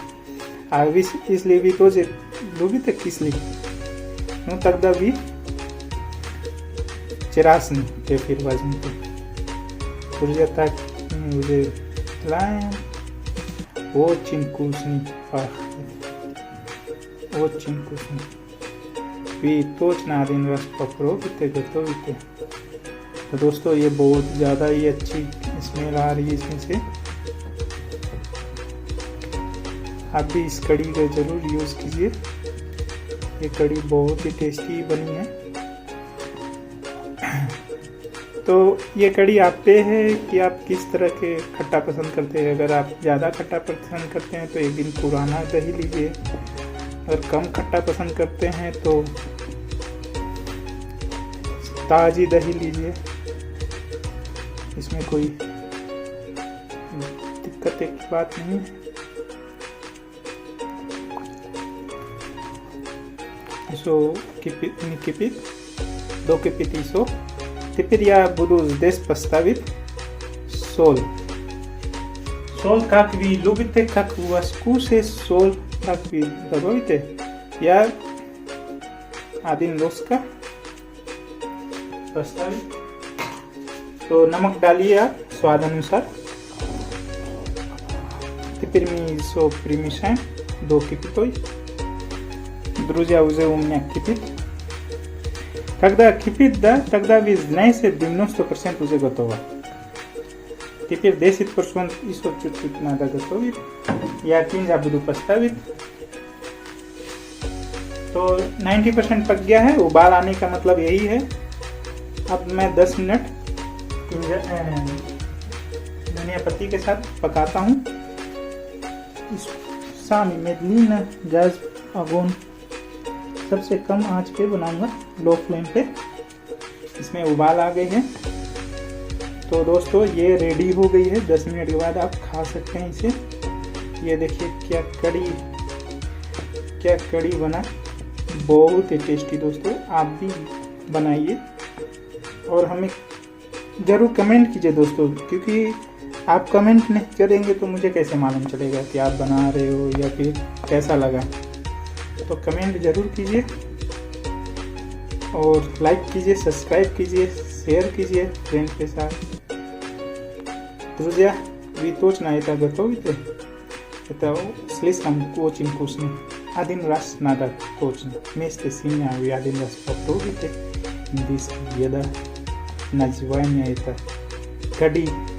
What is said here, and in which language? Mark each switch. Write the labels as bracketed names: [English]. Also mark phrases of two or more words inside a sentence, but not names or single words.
[Russian] А если вы тоже любите кислый, ну тогда вы вчерашний кефир возьмите. Друзья, так мы уже делаем. Очень вкусный пахнет. Очень вкусный. Вы точно один раз попробуйте, готовите। [Hindi] तो दोस्तों ये बहुत ज़्यादा ही अच्छी स्मेल आ रही है इसमें से। आप भी इस कड़ी का ज़रूर यूज़ कीजिए। ये कड़ी बहुत ही टेस्टी बनी है। तो ये कड़ी आप पे है कि आप किस तरह के खट्टा पसंद करते हैं। अगर आप ज़्यादा खट्टा पसंद करते हैं तो एक दिन पुराना दही लीजिए। अगर कम खट्टा पसंद करते हैं तो ताज़ी दही लीजिए। इसमें कोई दिक्कत की बात नहीं है। [Russian] Еще кипит, докипит еще. Теперь я буду здесь поставить соль. Соль, как вы любите, как у вас вкус есть, соль, как вы добавите. Я 1 ложка поставить. [Hindi] तो नमक डालिए आप स्वाद अनुसार. [Russian] Теперь мы все примешаем до кипятой. Друзья, уже у меня кипит. Когда кипит, да, тогда вы знаете, 90% уже готово. Теперь 10% еще чуть-чуть надо готовить. Я кинза буду поставить. [Hindi] तो 90% पक गया है। उबाल आने का मतलब यही है। अब मैं 10 मिनट धनिया पत्ती के साथ पकाता हूँ। [Russian] Сами медленно газ [Hindi] अगोन सबसे कम आंच पे बनाऊंगा, [English] low flame [Hindi] पे। इसमें उबाल आ गई है। तो दोस्तों ये रेडी हो गई है। 10 मिनट के बाद आप खा सकते हैं इसे। ये देखिए क्या कड़ी बना, बहुत ही टेस्टी। दोस्तों आप भी बनाइए और हमें ज़रूर कमेंट कीजिए दोस्तों, क्योंकि आप कमेंट नहीं करेंगे तो मुझे कैसे मालूम चलेगा कि आप बना रहे हो या फिर कैसा लगा। तो कमेंट ज़रूर कीजिए और लाइक कीजिए, सब्सक्राइब कीजिए, शेयर कीजिए फ्रेंड के साथ। [Russian] Друзья, вы точно это готовите? Это слишком очень вкусно. Один раз надо точно. Вместе с ними вы один раз попробуйте. Индийская еда. Название это кади.